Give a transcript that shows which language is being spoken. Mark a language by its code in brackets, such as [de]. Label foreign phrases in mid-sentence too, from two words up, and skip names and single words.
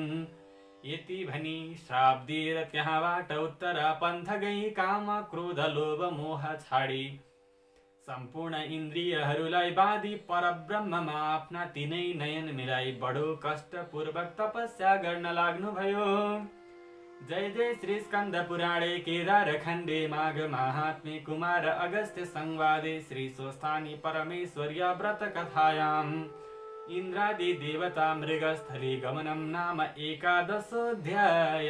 [ne] यति भनी श्राप दिएर त्यहाँबाट उत्तरा पन्थ गई काम, क्रोध, लोभ, मोह छाडी सम्पूर्ण इन्द्रियहरूलाई बाँधी परब्रह्ममा आफ्ना तीनै नयन मिलाई बडो कष्टपूर्वक तपस्या गर्न लाग्नुभयो। [sa] जय जय श्री स्कन्द पुराणे केदार खण्डे माघ माहात्म्ये कुमार अगस्त्य संवादे श्री स्वस्थानी परमेश्वर्या व्रत कथायाम् इन्द्रादि देवता मृगस्थली गमनम नाम एकादशोऽध्याय।